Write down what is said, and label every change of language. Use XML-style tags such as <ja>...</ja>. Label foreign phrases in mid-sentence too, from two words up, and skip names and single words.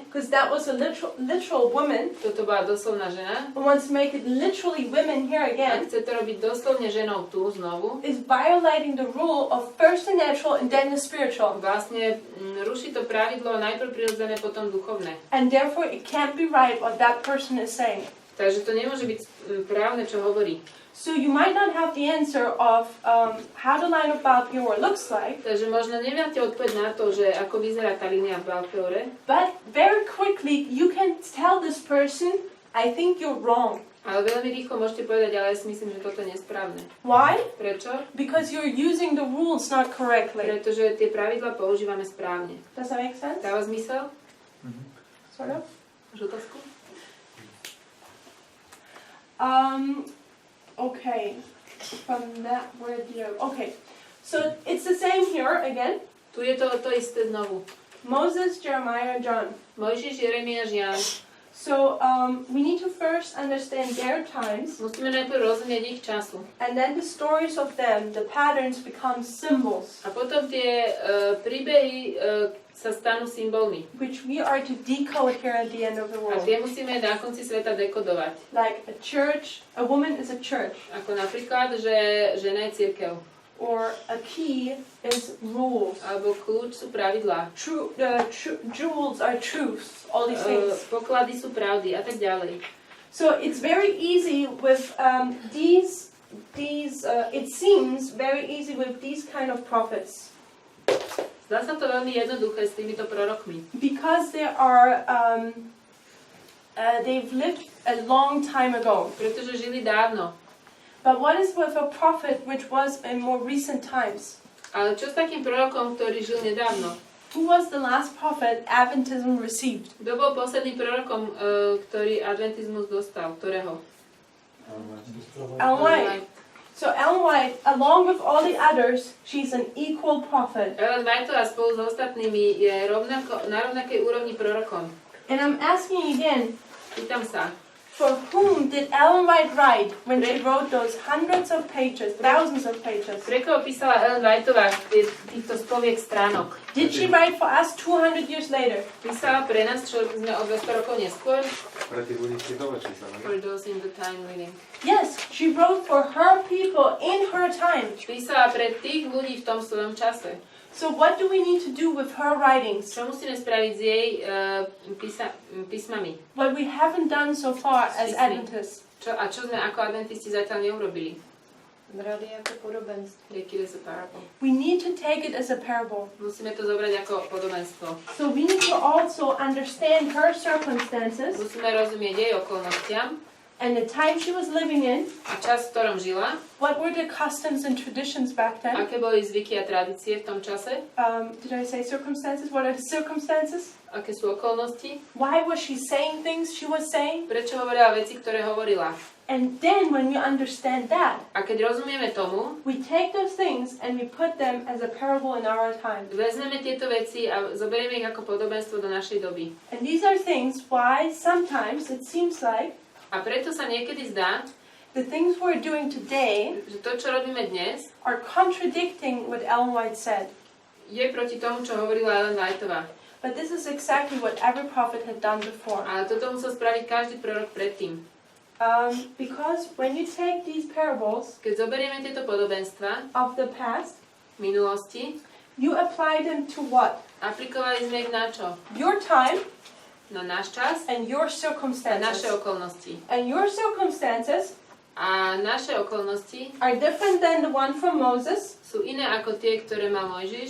<en>because that was a literal woman,</en> <sk>Toto bola doslovná žena.</sk> <en>who wants to make it literally women here</en> <sk>A</sk> <en>again,</en> <sk>chce to robiť doslovne ženou tu znovu.</sk> <en>is violating the rule of first the natural and then the spiritual.</en> <sk>Vlastne ruší to pravidlo najprv prirodzené, potom duchovné.</sk> <en>And therefore it can't be right what that person is saying.</en> <sk>Takže to nemôže byť právne, čo hovorí.</sk> <en>So you might not have the answer of how the line of Baal-peor looks like,</en> <sk>Takže možno nemáte odpoveď na to, že ako vyzerá tá línia v Baal-peore,</sk> <en>but very quickly you can tell this person, I think you're wrong.</en> <sk>ale veľmi rýchlo môžete povedať, ale ja si myslím, že toto je nesprávne.</sk> <en>Why?</en> <sk>Prečo?</sk> <en>Because you're using the rules not correctly.</en> <sk>Pretože tie pravidlá používame správne.</sk> <en>Does that make sense?</en> <sk>Dáva zmysel?</sk> <en>Sort of.</en> <sk>Máš otázku?</sk> <en>Okay. From that word here. Okay. So it's the same here again.</en> <sk>Tu je to isté znovu.</sk> <en>Moses, Jeremiah, John.</en> <sk>Mojžiš, Jeremiáš, Ján.</sk> <en>So we need to first understand their times,</en> <sk>Musíme najprv rozumieť ich času.</sk> <en>and then the stories of them, the patterns become symbols,</en> <sk>A potom tie príbehy sa stanú symbolmi.</sk> <en>which we are to decode here at the end of the</en> <sk>A</sk> <en>world.</en> <sk>tie musíme na konci sveta dekodovať.</sk> <en>Like a church, a woman is a church,</en> <sk>Ako napríklad, že žena je cirkev.</sk> <en>or a key is rules.</en> <sk>Alebo kľúč sú pravidlá.</sk> <en>Jewels are truths, all these things.</en> <sk>Poklady sú pravdy a tak ďalej.</sk> <en>So it's very easy with these. It seems very easy with these kind of prophets</en> <sk>Zdá sa to veľmi jednoduché s týmito prorokmi.</sk> <en>because they are. They've lived a long time ago.</en> <sk>Pretože žili dávno.</sk> <en>But what is with a prophet which was in more recent times?</en> <sk>Ale čo s takým prorokom, ktorý žil nedávno?</sk> <en>Who was the last prophet Adventism received?</en> <sk>Kto bol posledným prorokom, ktorý adventizmus dostal? Ktorého? Ellen White.</sk> <en>So Ellen White, along with all the others, she's an equal prophet.</en> <sk>Ellen Whiteová spolu s ostatnými je na rovnakej úrovni prorokom.</sk> <en>And I'm asking again,</en> <sk>Pýtam sa,</sk> <en>For whom did Ellen White write when she wrote those hundreds of pages, thousands of pages?</en> <sk>Pre koho písala Ellen Whiteová týchto stoviek stránok?</sk> <en>Did she write for us 200 years later?</en> <sk>Písala pre nás, čo sme o 200 rokov neskôr? Pre tých ľudí z doba čísla,</sk> <en>For those in the time reading. Yes, she wrote for her people in her time.</en> <sk>Písala pre tých ľudí v tom svojom čase.</sk> <en>So what do we need to do with her writings?</en> <sk>Čo musíme spraviť s jej písmami?</sk> <en>What we haven't done so far as Adventists.</en> <sk>Čo sme ako adventisti zatiaľ neurobili? Brali ako podobenstvo.</sk> <en>Take it as a parable. We need to take it as a parable.</en> <sk>Musíme to zobrať ako podobenstvo.</sk> <en>So we need to also understand her circumstances</en> <sk>Musíme rozumieť jej okolnostiam</sk> <en>and the time she was living in.</en> <sk>a čas, v ktorom žila,</sk> <en>What were the customs and traditions back then?</en> <sk>aké boli zvyky a tradície v tom čase,</sk> <en>Did I say circumstances? What are the circumstances?</en> <sk>aké sú okolnosti,</sk> <en>Why was she saying things she was saying?</en> <sk>prečo hovorila veci, ktoré hovorila.</sk> <en>And then when you understand that,</en> <sk>A keď rozumieme tomu,</sk> <en>we take those things and we put them as a parable in our time.</en> <sk>vezmeme tieto veci a zoberieme ich ako podobenstvo do našej doby.</sk> <en>And these are things why sometimes it seems like</en> <sk>A preto sa niekedy zdá,</sk> <en>the things we're doing today</en> <sk>že to, čo robíme dnes,</sk> <en>are contradicting what Ellen White said.</en> <sk>je proti tomu, čo hovorila Ellen Whiteová.</sk> <en>But this is exactly what every prophet had done before.</en> <sk>Ale toto musel spraviť každý prorok predtým.</sk> <en>Because when you take these parables</en> <sk>Keď zoberieme tieto podobenstva</sk> <en>of the past,</en> <sk>v minulosti,</sk> <en>you apply them to what?</en> <sk>aplikovali sme ich na čo?</sk> <en>Your time</en> <sk>Na náš čas</sk> <en>and your</en> <sk>a naše</sk> <en>circumstances.</en> <sk>okolnosti.</sk> <en>And your circumstances</en> <sk>A naše okolnosti</sk> <en>are different than the one from Moses,</en> <sk>sú iné ako tie, ktoré má Mojžiš,</sk>